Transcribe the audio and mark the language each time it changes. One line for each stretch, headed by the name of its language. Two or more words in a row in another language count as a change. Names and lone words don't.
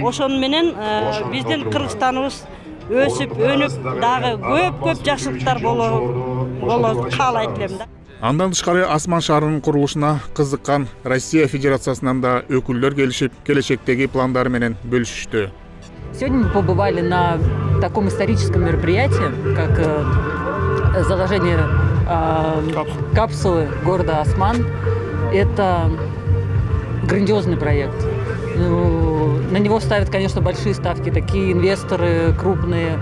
Kyrgyz: Ошону менен биздин Кыргызстаныбыз өсүп, өнүп, дагы көп жакшылыктар болот каалайт элем да. Андан тышкары Асман шаарынын курулушуна кызыккан Россия Федерациясынан да өкүлдөр келишип, келечектеги пландары менен бөлүшүштү.
Russian: Сегодня мы побывали на таком историческом мероприятии, как заложение капсулы города Осман. Это грандиозный проект. На него ставят, конечно, большие ставки, такие инвесторы крупные.